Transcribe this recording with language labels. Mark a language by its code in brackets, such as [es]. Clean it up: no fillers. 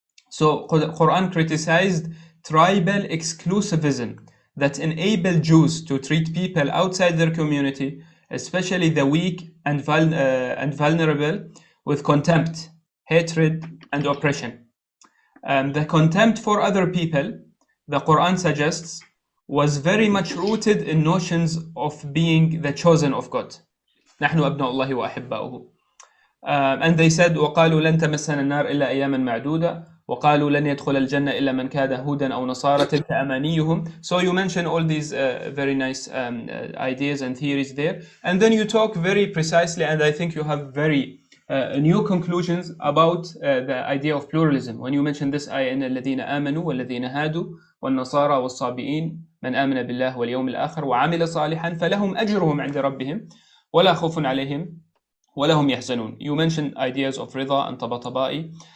[en] So Quran criticized tribal exclusivism that enabled Jews to treat people outside their community, especially the weak and vulnerable, with contempt, hatred, and oppression. The contempt for other people, the Quran suggests, was very much rooted in notions of being the chosen of God. [ar] نحن أبناء الله وأحباؤه. [en] And they said, [ar] وقالوا لن تمسنا النار إلا أياما معدودة وقالوا لن يدخل الجنة إلا من كان هودا أو نصارى تلك أمانيهم. [en] So you mention all these very nice ideas and theories there, and then you talk very precisely, and I think you have very new conclusions about the idea of pluralism. When you mention this ayah, [ar] إن الذين آمنوا والذين هادوا والنصارى والصابئين من آمن بالله واليوم الآخر وعمل صالحا فلهم أجرهم عند ربهم ولا خوف عليهم ولا هم يحزنون. [en] You mentioned ideas of رضا and طبطبائي.